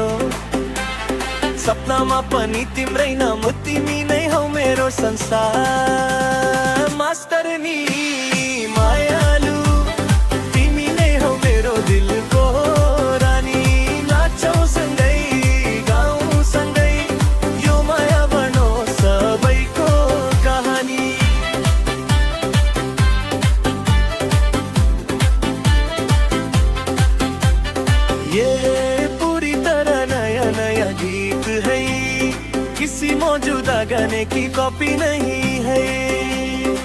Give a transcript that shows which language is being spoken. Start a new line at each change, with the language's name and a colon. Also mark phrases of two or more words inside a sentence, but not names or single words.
Nepali: सपनामा पनि तिम्रै नाम, तिमी नै हौ मेरो संसार। मास्टरनी मायालु तिमी नै हौ मेरो दिलको रानी। नाचौँ सँगै गाउँ सँगै यो माया बनो सबैको कहानी।
Hindi: ये पूरी तरह नया नया गीत है, किसी मौजूदा गाने की कॉपी नहीं है।